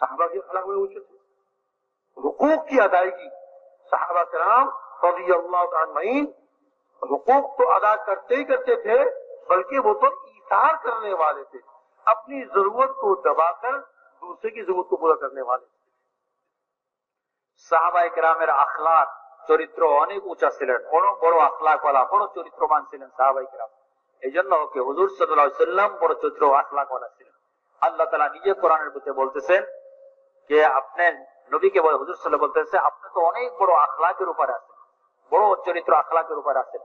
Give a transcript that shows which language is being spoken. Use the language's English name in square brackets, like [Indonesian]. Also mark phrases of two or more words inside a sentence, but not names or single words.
[Urdu] صحابہ کے اخلاق بڑے اونچے تھے۔ حقوق کی ادائیگی، صحابہ کرام رضی اللہ تعالی عنہم حقوق تو ادا کرتے ہی کرتے تھے، بلکہ وہ تو ایثار کرنے والے تھے، اپنی ضرورت کو دبا کر دوسرے کی ضرورت کو پورا کرنے والے تھے۔ [Bangla] সাহাবায়ে কেরামের আখলাক চরিত্র অনেক উঁচা ছিলেন, বড় আখলাকওয়ালা, বড় চরিত্রবান ছিলেন সাহাবায়ে কেরাম। এই জন্য কি হুজুর [Arabic] صلى الله عليه وسلم [Bangla] বড় চরিত্র আখলাকওয়ালা ছিলেন। আল্লাহ তাআলা নিজে কোরআনের মধ্যে বলতেছেন যে আপনি নবীকে বলে, হুজুর [Arabic] صلى الله عليه وسلم [Bangla] বলতেছে আপনি তো অনেক বড় আখলাকের উপর আছেন, বড় চরিত্র আখলাকের উপর আছেন।